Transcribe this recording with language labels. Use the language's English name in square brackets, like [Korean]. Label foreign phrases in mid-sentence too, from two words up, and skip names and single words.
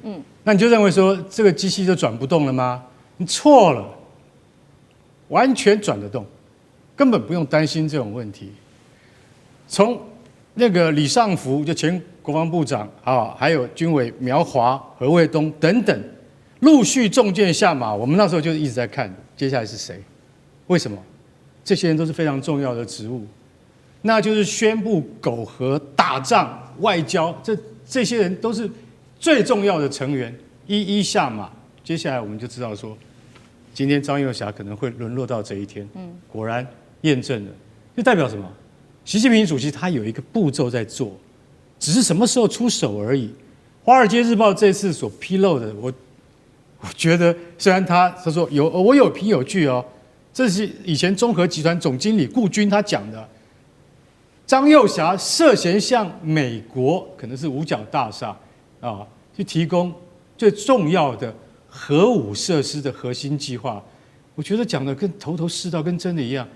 [Chinese] 那你就認為說這個機器就轉不動了嗎？你錯了，完全轉得動，根本不用擔心這種問題。從那個李尚福就前國防部長啊，還有軍委苗華、何衛東等等，陸續中箭下馬。我們那時候就一直在看接下來是誰，為什麼？這些人都是非常重要的職務。那就是宣布苟合、打仗、外交，這些人都是最重要的成員，一一下馬。接下來我們就知道說，今天張又俠可能會淪落到這一天。果然驗證了，就代表什麼？習近平主席他有一個步驟在做，只是什麼時候出手而已。《華爾街日報》這次所披露的，我覺得雖然他說我有憑有據哦，這是以前中核集团總經理顧軍他講的，張又俠涉嫌向美國可能是五角大廈啊去提供最重要的核武設施的核心計劃，我覺得講的跟頭是道，跟真的一樣。